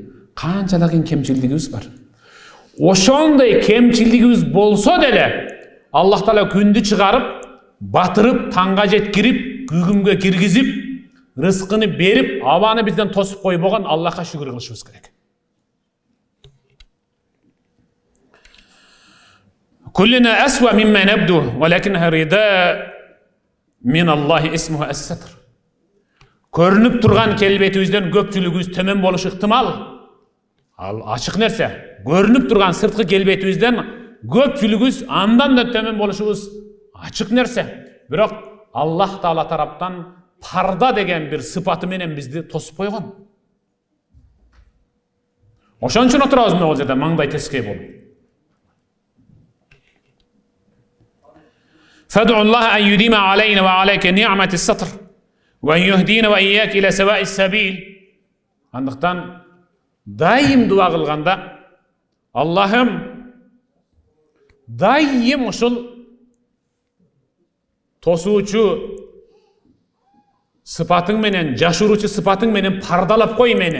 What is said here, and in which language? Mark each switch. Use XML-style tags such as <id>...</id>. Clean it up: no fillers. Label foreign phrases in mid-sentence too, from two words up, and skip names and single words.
<ky>Канчалаган кемчилдигибиз бар. Ошондой кемчилдигибиз болсо деле Аллах Таала күндү чыгарып, батырып, таңга жеткирип, күгүмгө киргизип, рызкыны берип, абаны бизден тосуп койбогон Аллахка шүгүр кылышыбыз керек.</ky> <ar>كلنا أسوأ مما نبدو، ولكنها رداء من الله اسمه الستر.</ar> <ky>Көрүнүп турган келбетибизден көпчүлүгүбүз төмөн болушу ыктымал. Ал ачык нерсе. Көрүнүп турган сырткы келбетибизден көпчүлүгүбүз андан да төмөн болушубуз ачык нерсе. Бирок Аллах Таала тараптан парда деген бир сыпаты менен бизди тосуп койгон. Ошон үчүн отурабыз мына бул жерде маңдай тескей болуп.</ky> <ar>فادعوا الله أن يديم علينا وعليك نعمة الستر وأن يهدينا وإياك إلى سواء السبيل.</ar> <ky>Андыктан дайым дуа кылганда Аллахым дайым ушул тосуучу сыпатың менен, жашыруучу сыпатың менен пардалап кой мени.</ky>